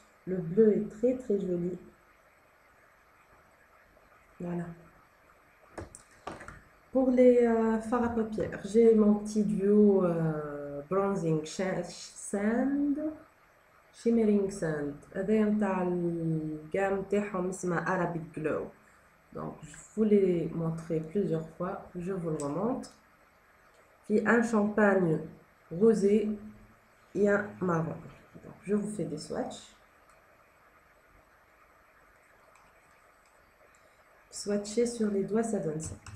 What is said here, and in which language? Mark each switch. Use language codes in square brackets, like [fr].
[fr] Le bleu est très très joli. Voilà. Pour les fards à paupières, j'ai mon petit duo Bronzing Sand, Shimmering Sand. [ar] هذا نتاع الجام تاعهم اسمها Arabic Glow. [fr] Donc je vous l'ai montré plusieurs fois, je vous le remontre. Puis un champagne rosé et un marron. Donc, je vous fais des swatchs. Swatcher sur les doigts, ça donne ça.